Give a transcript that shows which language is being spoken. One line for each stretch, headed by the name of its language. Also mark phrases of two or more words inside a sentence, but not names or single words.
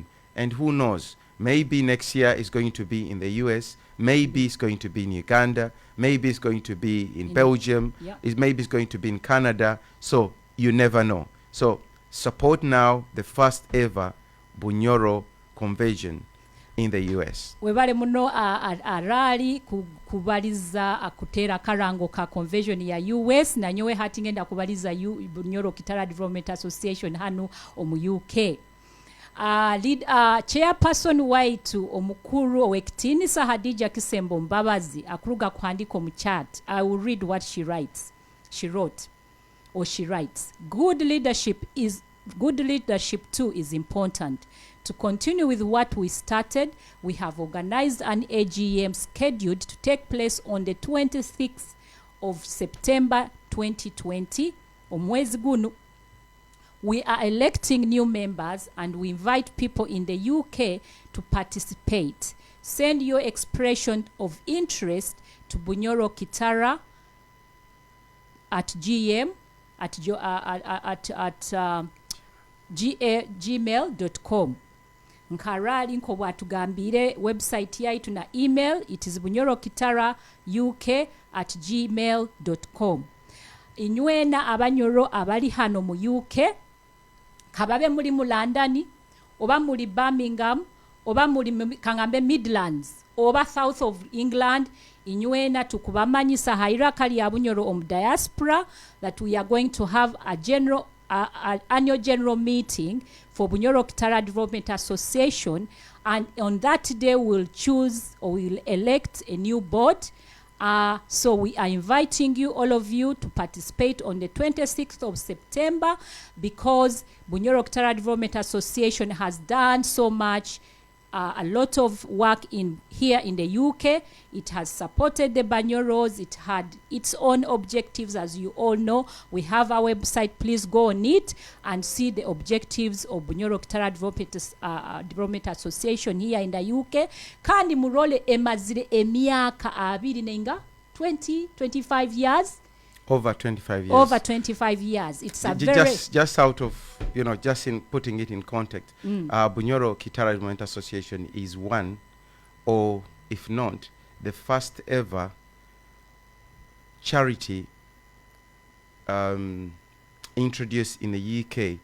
English: And who knows, maybe next year it's going to be in the US, maybe it's going to be in Uganda, maybe it's going to be in Belgium, maybe it's going to be in Canada. So you never know. So support now the first ever Bunyoro convention in the US.
Nyoro: Webale muno arali kubaliza akutera karango ka convention ya US na nyowe hati ngenda kubaliza Bunyoro-Kitara Development Association hanu omu UK. Chairperson waitu omukuru owektinisa Hadija Kisembo Mbabazi akuruga kuhandiko mu chat.
English: I will read what she writes. She writes, good leadership too is important. To continue with what we started, we have organized an AGM scheduled to take place on the 26th of September 2020.
Nyoro: Omwezi gunu,
English: we are electing new members and we invite people in the UK to participate. Send your expression of interest to Bunyoro-Kitara at gmail.com.
Nyoro: Nkarali nko bwatugambire website yaitu na email,
English: it is
Nyoro: bunyoro-kitara uk@gmail.com. Inywena abanyoro abali hano mu UK, kababe muri mu London, oba muri Birmingham, oba muri kangambe Midlands, oba South of England, inywena tukubamanyisa hierarchy ya Bunyoro om diaspora
English: that we are going to have a annual general meeting for Bunyoro-Kitara Development Association, and on that day we'll choose or we'll elect a new board So we are inviting you, all of you, to participate on the 26th of September, because Bunyoro Kitara Development Association has done so much, a lot of work here in the UK. It has supported the Banyoros. It had its own objectives, as you all know. We have our website. Please go on it and see the objectives of Bunyoro Kitara Development Association here in the UK.
Nyoro: Kandi murole emazire emyaka abiri nenga 25 years.
English: Over 25 years. Over 25 years. It's a very... Just out of, just in putting it in context, Bunyoro Kitara Development Association is one, or if not, the first ever charity introduced in the UK.